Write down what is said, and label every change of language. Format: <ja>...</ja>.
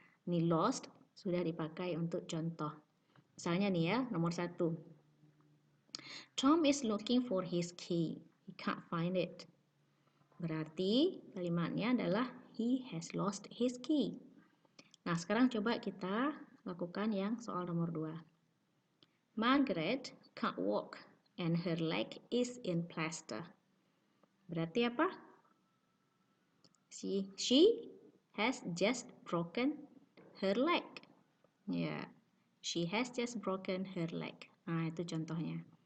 <id>Ini lost sudah dipakai untuk contoh. Misalnya nih ya, nomor 1.</id> <en>Tom is looking for his key. He can't find it.</en> <id>Berarti kalimatnya adalah</id> <en>he has lost his key.</en> <id>Nah, sekarang coba kita lakukan yang soal nomor 2.</id> <en>Margaret can't walk and her leg is in plaster.</en> <id>Berarti apa?</id> <en>She has just broken her leg. Ya, she has just broken her leg.</en> <id>Nah, itu contohnya.</id>